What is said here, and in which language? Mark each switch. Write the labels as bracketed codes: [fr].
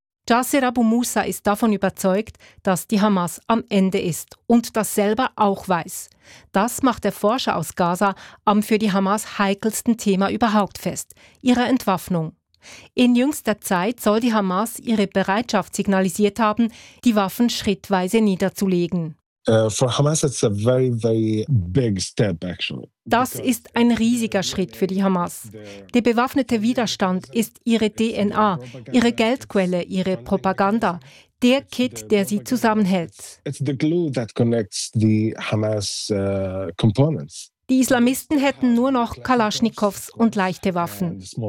[de] Jasser Abu Musa ist davon überzeugt, dass die Hamas am Ende ist und das selber auch weiß. Das macht der Forscher aus Gaza am für die Hamas heikelsten Thema überhaupt fest, ihrer Entwaffnung. In jüngster Zeit soll die Hamas ihre Bereitschaft signalisiert haben, die Waffen schrittweise niederzulegen. [en] For Hamas it's a very, very big step actually. [de] Das ist ein riesiger Schritt für die Hamas. Der bewaffnete Widerstand ist ihre DNA, ihre Geldquelle, ihre Propaganda, der Kit, der sie zusammenhält. [en] It's the glue that connects the Hamas components. [de] Die Islamisten hätten nur noch Kalaschnikows und leichte Waffen.